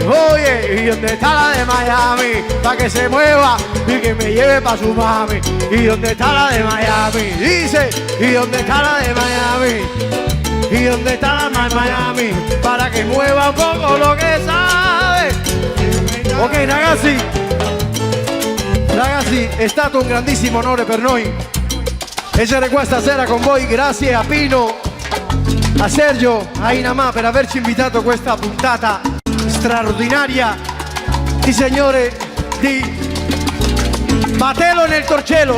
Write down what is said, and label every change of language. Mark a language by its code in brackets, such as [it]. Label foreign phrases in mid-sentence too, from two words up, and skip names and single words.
[es] Oye, ¿y dónde está la de Miami? Pa' que se mueva y que me lleve pa' su mami. ¿Y dónde está la de Miami? Dice, ¿y dónde está la de Miami? ¿Y dónde está la de Miami? Para que mueva un poco lo que sabe. [it] Ok, ragazzi, è stato un grandissimo onore per noi essere qua stasera con voi. Grazie a Pino, a Sergio, a Inamà per averci invitato a questa puntata straordinaria di signore di Batelo nel Torcello.